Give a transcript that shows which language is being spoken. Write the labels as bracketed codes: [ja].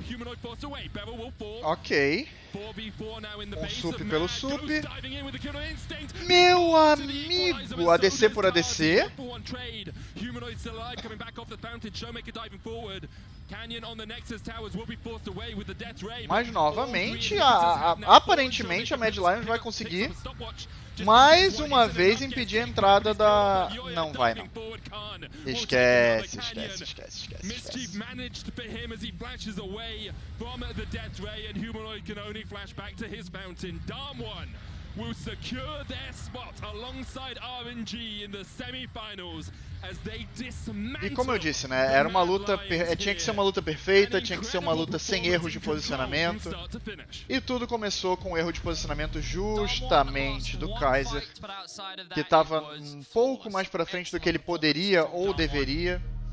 [en] Humanoid forced away. Beryl will fall. Ok. 4v4 now in the base sup of pelo Mad. sup. Goes diving in with the killer instinct. [pt] Meu amigo, ADC por ADC. [en] Humanoid still alive, coming back off the fountain. Showmaker diving forward. Canyon on the Nexus towers will be forced away with the death ray. [pt] Mas novamente, aparentemente a Mad Lions vai conseguir mais uma vez impedir a entrada da... Não vai, não. Esquece. [en] Mischief managed for him as he flashes away from the death ray, and Humanoid can only flash back to his fountain. Damwon will secure their spot alongside RNG in the semi-finals as they dismantle. [pt] E como eu disse, né, era uma luta, tinha que ser uma luta perfeita, tinha que ser uma luta sem erros de posicionamento. E tudo começou com um erro de posicionamento justamente do Kaiser, que estava um pouco mais para frente do que ele poderia ou deveria.